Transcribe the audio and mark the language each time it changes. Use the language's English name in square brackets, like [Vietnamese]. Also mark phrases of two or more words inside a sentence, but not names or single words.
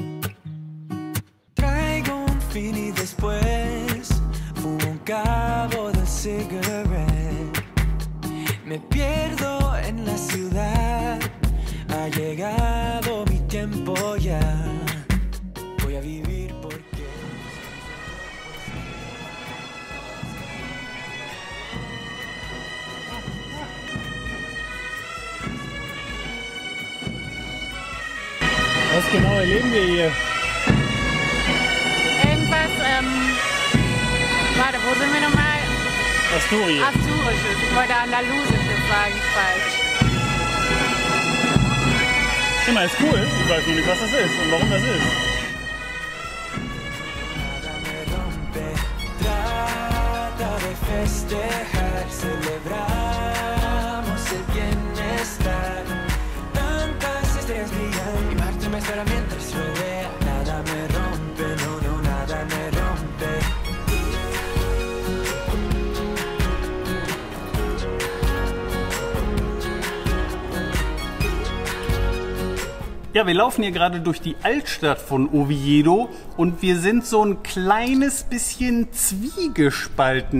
[Spanish] Traigo un fin y después fumo un cabo de cigarette. Me pierdo en la ciudad. Ha llegado mi tiempo ya. Voy a vivir porque... [German] Was genau erleben wir hier? Irgendwas, warte, wo sind wir nochmal? Asturien. Asturisches. Ich wollte Andalusisches sagen, falsch. Immer ist cool. Ich weiß nur nicht, was das ist und warum das ist. [Spanish] Nada me rompe. Trata de festejar, celebramos el bienestar. Tantas estrellas brillan. espera mientras rodea. Nada me rompe, no, no, nada me rompe. [German] Ja, wir laufen hier gerade durch die Altstadt von Oviedo und wir sind so ein kleines bisschen zwiegespalten.